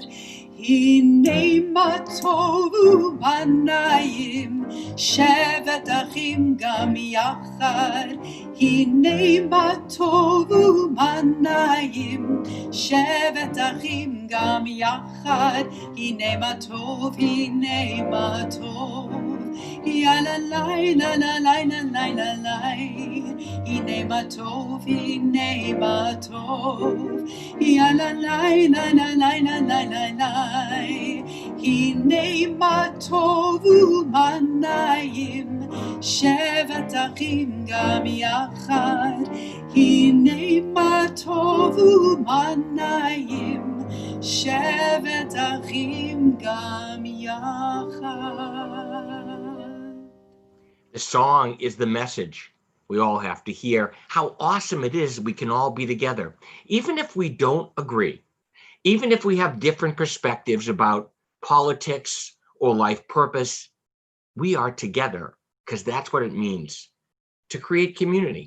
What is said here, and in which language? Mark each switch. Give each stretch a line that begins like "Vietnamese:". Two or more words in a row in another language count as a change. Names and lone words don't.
Hebrew: הנה מה טוב ומה נעים, שבת אחים גם יחד. הנה מה טוב ומה נעים, שבת אחים גם יחד. הנה מה טוב, הנה מה טוב, Ya la la la la la la la la la. הנה מה טוב, הנה מה טוב. Ya la la la la la la la la la. הנה מה טוב ומה נעים. שבת אחים גם יחד. הנה מה טוב ומה נעים. שבת אחים גם יחד.
English: The song is the message we all have to hear. How awesome it is we can all be together. Even if we don't agree, even if we have different perspectives about politics or life purpose, we are together because that's what it means to create community.